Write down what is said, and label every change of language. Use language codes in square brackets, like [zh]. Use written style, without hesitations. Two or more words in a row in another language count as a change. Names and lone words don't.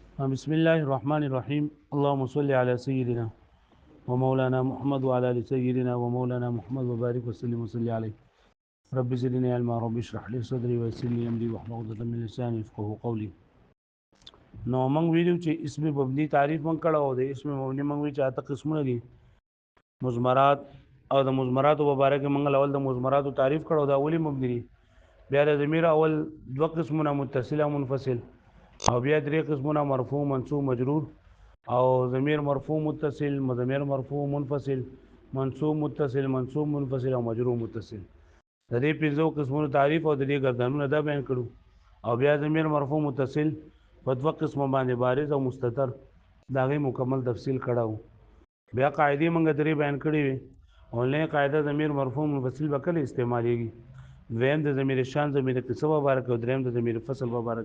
[ar] بسم الله الرحمن الرحيم اللهم صل على سيدنا ومولانا محمد وعلى ال سيدنا ومولانا محمد وبارك وسلم وصلي عليه رب زدني علما رب اشرح لي صدري ويسر لي امري واحلل عقدة من لساني يفقهوا قولي. [ps] نو موږ ویلو چې اسم مبني تعریف موږ کړه او د اسم مبني موږ وی چې اته قسمونه دي مضمرات او د مضمرات مبارک موږ اول د مضمرات تعریف کړه او د اولی مبني دي. بیا د ضمیر اول دوه قسمونه متصل او منفصل او بیا درې قسمونه مرفوع منصوب مجرور او ضمیر مرفوع متصل ضمیر مرفوع منفصل منصوب متصل منصوب منفصل او مجرور متصل. د دې پنځو قسمونو تعریف او د دې ګردانونه دا بیان کړو او بیا ضمیر مرفوع متصل په دوه قسمه باندې بارز او مستتر دا غي مکمل تفصیل کړو. بیا قاعده موږ درې بیان کړې وي. اولنې قاعده ضمیر مرفوع منفصل به کله استعمالېږي، دویم د ضمیر شان ضمیر قسم مبارک او دریم د ضمیر فصل مبارک.